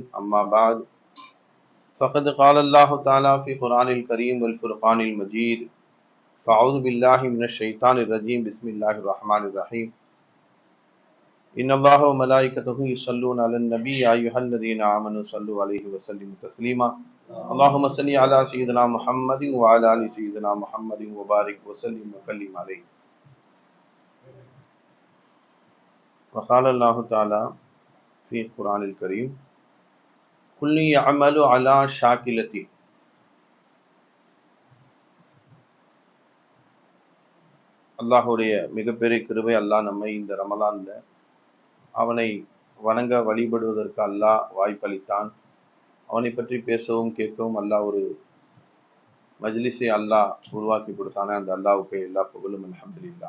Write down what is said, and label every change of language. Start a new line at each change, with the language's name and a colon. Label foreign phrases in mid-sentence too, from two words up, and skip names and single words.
Arabic: أما بعد فقد قال الله تعالى في القرآن الكريم والفرقان المجيد فأعوذ بالله من الشيطان الرجيم بسم الله الرحمن الرحيم إن الله وملائكته يصلون على النبي يا أيها الذين آمنوا صلوا عليه وسلموا تسليما اللهم صل على سيدنا محمد وعلى آل سيدنا محمد وبارك وسلم وسلم عليه. وقال الله تعالى في القرآن الكريم كل يعمل على شاكلته.
Tamil: அல்லாஹுடைய மிகப்பெரிய கிருபை, அல்லாஹ் நம்மை இந்த ரமலான்ல அவனை வணங்க வழிபடுவதற்கு அல்லாஹ் வாய்ப்பளித்தான். அவனை பற்றி பேசவும் கேட்கவும் அல்லாஹ் ஒரு மஜ்லிஸை அல்லாஹ் உருவாக்கி கொடுத்தானே, அந்த அல்லாஹ்வுக்கு எல்லா புகழும் அல்ஹம்துலில்லாஹ்.